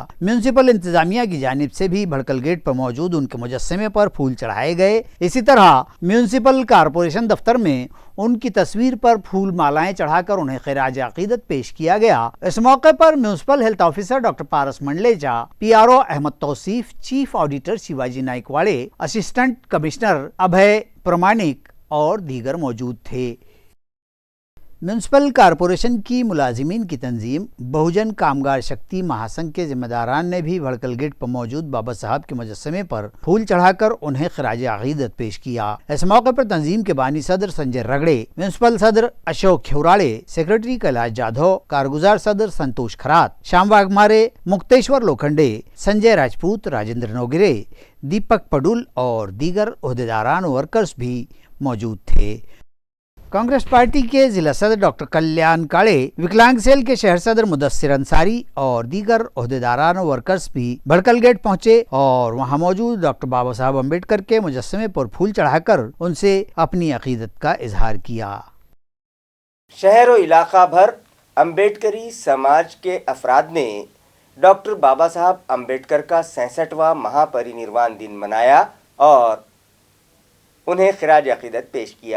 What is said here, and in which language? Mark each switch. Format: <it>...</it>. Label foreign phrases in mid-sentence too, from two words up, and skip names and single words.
<ur>میونسپل انتظامیہ کی جانب سے بھی بھڑکل گیٹ پر موجود ان کے مجسمے پر پھول چڑھائے گئے۔ اسی طرح میونسپل کارپوریشن دفتر میں ان کی تصویر پر پھول مالائیں چڑھا کر انہیں خراج عقیدت پیش کیا گیا۔ اس موقع پر میونسپل ہیلتھ آفیسر ڈاکٹر پارس منڈلیچا، PRO احمد توصیف، چیف آڈیٹر شیواجی نائکواڑے، اسسٹنٹ کمشنر ابھے پرمانک اور دیگر موجود تھے۔ میونسپل کارپوریشن کی ملازمین کی تنظیم بہوجن کامگار شکتی مہاسنگھ کے ذمہ داران نے بھی بھڑکل گیٹ پر موجود بابا صاحب کے مجسمے پر پھول چڑھا کر انہیں خراج عقیدت پیش کیا۔ اس موقع پر تنظیم کے بانی صدر سنجے رگڑے، میونسپل صدر اشوک کھیوراڑے، سیکرٹری کیلاش جادھو، کارگزار صدر سنتوش کھرات، شام واگمارے، مکتیشور لوکھنڈے، سنجے راجپوت، راجندر نوگرے، دیپک پڈول اور دیگر عہدیداران و ورکرز بھی موجود تھے۔ کانگریس پارٹی کے ضلع صدر ڈاکٹر کلیان کاڑے، وکلانگ سیل کے شہر صدر مدثر انصاری اور دیگر عہدیداران و ورکرز بھی بھڑکل گیٹ پہنچے اور وہاں موجود ڈاکٹر بابا صاحب امبیڈکر کے مجسمے پر پھول چڑھا کر ان سے اپنی عقیدت کا اظہار کیا۔ شہر و علاقہ بھر امبیڈکری سماج کے افراد نے ڈاکٹر بابا صاحب امبیڈکر کا 66واں مہا پری نروان دن منایا اور انہیں خراج عقیدت پیش کیا۔</ur>